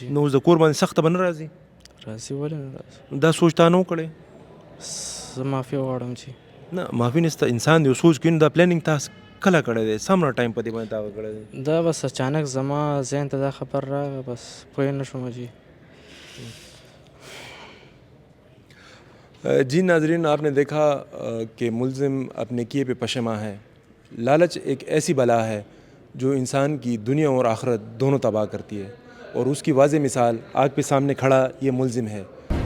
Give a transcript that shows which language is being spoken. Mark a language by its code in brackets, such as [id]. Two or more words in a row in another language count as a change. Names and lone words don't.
[ps] نو اوس د کور باندې سخته به نه راځي راځي ولې نه راځي دا سوچ تا نه و کړی زه معافي غواړم چې نه معافي نسته انسان دی سوچ کوي نو دا پلانینګ تا کله کړی دی څومره ټایم په دې باندې تا کړی دی دا بس اچانک زما ذهن ته دا خبر راغی بس پوه نه شوم جی [ur] جی ناظرین، آپ نے دیکھا کہ ملزم اپنے کیے پہ پشیماں ہے. لالچ ایک ایسی بلا ہے جو انسان کی دنیا اور آخرت دونوں تباہ کرتی ہے اور اس کی واضح مثال آگ پہ سامنے کھڑا یہ ملزم ہے.